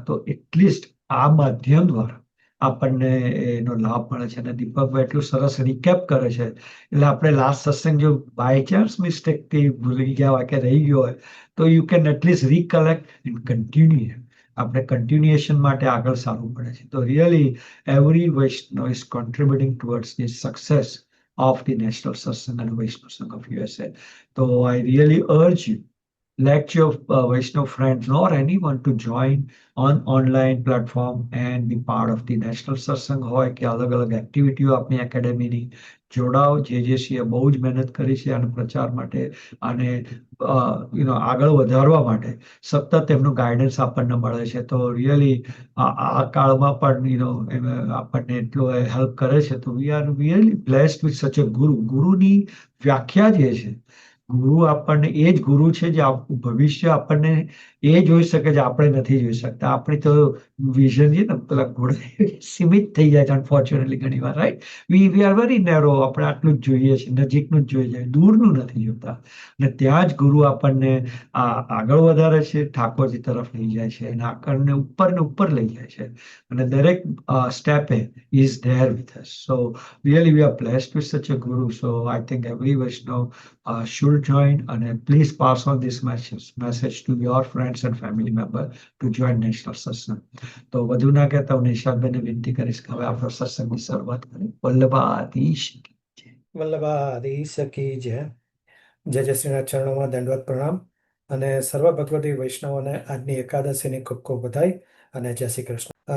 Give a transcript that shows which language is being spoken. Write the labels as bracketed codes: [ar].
[gu] તો એટલીસ્ટ આ માધ્યમ દ્વારા આપણને એનો લાભ મળે છે. અને દીપકભાઈ એટલું સરસ રિકેપ કરે છે. એટલે આપણે લાસ્ટ સત્સંગ જો બાય ચાન્સ મિસ્ટેકથી ભૂલી ગયા હોય કે રહી ગયો હોય, તો [en] You can at least recollect and continue. [gu] આપણે કન્ટિન્યુએશન માટે આગળ સારું પડે છે. [en] તો really every Vaishnav is contributing towards the success of the National Satsang and Vaishnav Sangh of USA. So I really urge you, let your Vaishnav friends or anyone to join on online platform and be part of the National Satsang. [gu] હોય કે અલગ અલગ એક્ટિવિટીઓ આપણી એકેડેમીની જોડાઓ. જેજેસીએ બહુ જ મહેનત કરી છે આના પ્રચાર માટે અને આગળ વધારવા માટે. સતત એમનું ગાઈડન્સ આપણને મળે છે. તો રિયલી આ કાળમાં પણ આપણને એટલો હેલ્પ કરે છે. તો [en] We are really blessed with such a guru. [gu] ગુરુની વ્યાખ્યા જે છે, ગુરુ આપણને એ જ ગુરુ છે જે ભવિષ્ય આપણને એ જોઈ શકે છે, આપણે નથી જોઈ શકતા. આપણી તો વિઝન છે ને પેલા ઘોડા સીમિત થઈ જાય છે અનફોર્ચ્યુનેટલી ઘણી વાર, right? [en] We are very narrow. [gu] આપણે આટલું જ જોઈએ છીએ, નજીકનું જ જોઈએ છે, દૂરનું નથી જોતા. અને ત્યાં જ ગુરુ આપણને આગળ વધારે છે, ઠાકોરજી તરફ લઈ જાય છે, અને આપણને ઉપર ને ઉપર લઈ જાય છે. અને દરેક સ્ટેપે [en] Is there with us. So really we are blessed with such a guru. So I think every Vaishnav should join, and please pass on this message to your friends and family member to join National Satsang. [gu] તો વધુ ના કહેતા હું નિશાંતભાઈને વિનંતી કરીશ કે હવે આપણો સત્સંગની શરૂઆત કરીએ. વલ્લભાધીશ કી જય. વલ્લભાધીશ કી જય. જય જય શ્રીનાથ ચરણોમાં દંડવત પ્રણામ અને સર્વ ભગવતી વૈષ્ણવોને આજની એકાદશીની ખૂબ ખૂબ બધાઈ અને જય શ્રી કૃષ્ણ.